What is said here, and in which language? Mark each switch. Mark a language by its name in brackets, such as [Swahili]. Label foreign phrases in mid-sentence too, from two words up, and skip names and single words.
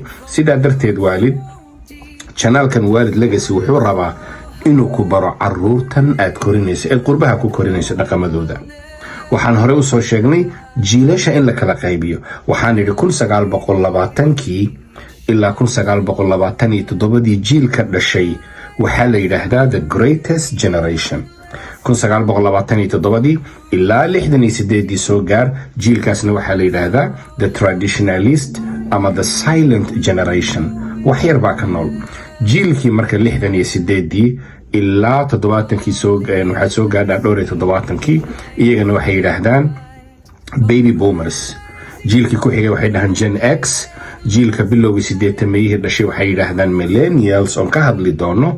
[Somali] sidaa darteed waalid, janaalkan Waalid Legacy wuxuu rabaa inuu ku baro caruurtan aad korinayso ee qurbaha ku korinayso dhaqamadooda. waxaan hore u soo sheegnay jiilasha in la kala qaybiyo. waxaan idhi 1920kii ilaa 1927 jiilka dhashay waxaa la yidhaahdaa [English] the greatest generation. [Somali] 1927 ilaa 68 soo gaar, jiilkaasna waxaa la yidhaahdaa [English] the traditionalist [Somali] ama [English] the silent generation. [Somali] wax yar baa ka nool. jiilkii marka 68 ilaa 70kii waxaa soo gaadhaa dhowr iyo 70kii, iyagana waxay yidhaahdaan [English] baby boomers. [Somali] jiilkii ku xigay waxay dhahaan [English] Gen X. [Somali] jiilka bilowgii 80meyihii dhashay waxay yidhaahdaan millennials oon ka hadli doono.